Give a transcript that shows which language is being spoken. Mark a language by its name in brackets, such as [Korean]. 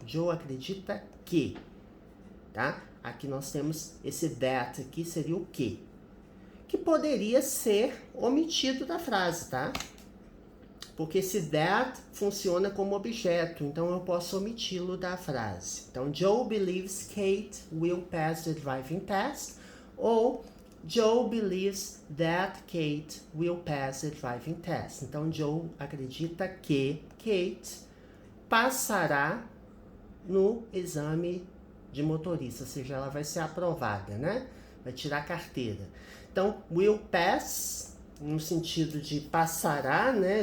[Portuguese] Joe acredita que, tá? Aqui nós temos esse that aqui, seria o que? Que poderia ser omitido da frase, tá? Porque esse that funciona como objeto, então eu posso omiti-lo da frase. Então, [English] Joe believes Kate will pass the driving test, ou Joe believes that Kate will pass the driving test. [Portuguese] Então, Joe acredita que Kate passará no exame de motorista, ou seja, ela vai ser aprovada, né? Vai tirar a carteira. Então, will pass, no sentido de passará, né?